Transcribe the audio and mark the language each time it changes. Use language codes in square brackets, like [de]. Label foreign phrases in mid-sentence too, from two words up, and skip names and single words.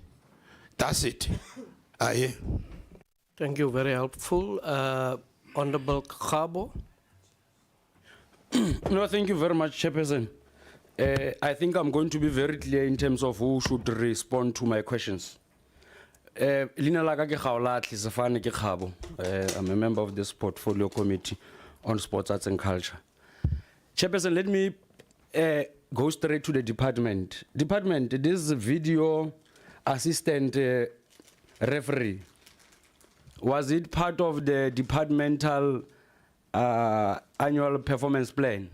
[en] That's it. Yeah. Thank you, very helpful. Honorable Kgabo. No, thank you very much, Chairperson. I think I'm going to be very clear in terms of who should respond to my questions. [tn] Lina la ka ke Kgaolatli Sefane ke Kgabo. [en] I'm a member of this portfolio committee on sports, arts and culture. Chairperson, let me go straight to the department. Department, this video assistant referee, was it part of the departmental annual performance plan?